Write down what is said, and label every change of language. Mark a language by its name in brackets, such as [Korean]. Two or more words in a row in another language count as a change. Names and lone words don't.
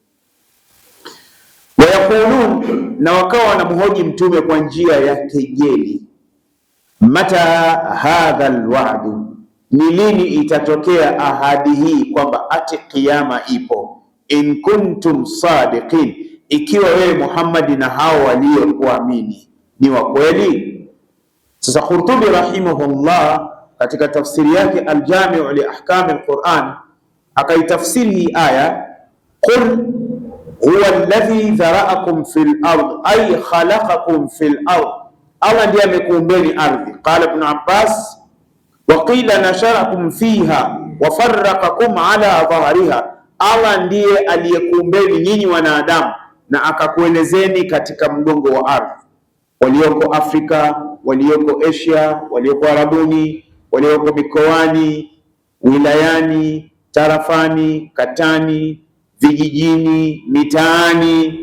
[Swahili] Wayakulun, na wakawa wanamhoji mtume kwa njia ya kejeli, [Arabic] متى هذا الوعد, [Swahili] ni lini itatokea ahadi hii kwamba ati kiyama ipo, [Arabic] إن كنتم صادقين, [Swahili] ikiwa wewe Muhammad na hao waliokuamini ni wa kweli. Sasa Qurtubi rahimahullah katika tafsiri yake Al-Jami' li Ahkam al-Quran akaitafsiri hii aya, [Arabic] قل هو الذي ذرأكم في الأرض أي خلقكم في الأرض, [Swahili] Allah ndiye amekuumbeni ardhi. [Arabic] قال ابن عباس، وقيل نشركم فيها وفرقكم على ظهرها, [Swahili] Allah ndiye aliyekuumbeni nyinyi wanadamu na akakuelezeni katika mgongo wa ardhi, walioko Afrika, walioko Asia, walioko Arabuni, walioko mikoani, wilayani, tarafani, katani, vijijini, mitaani.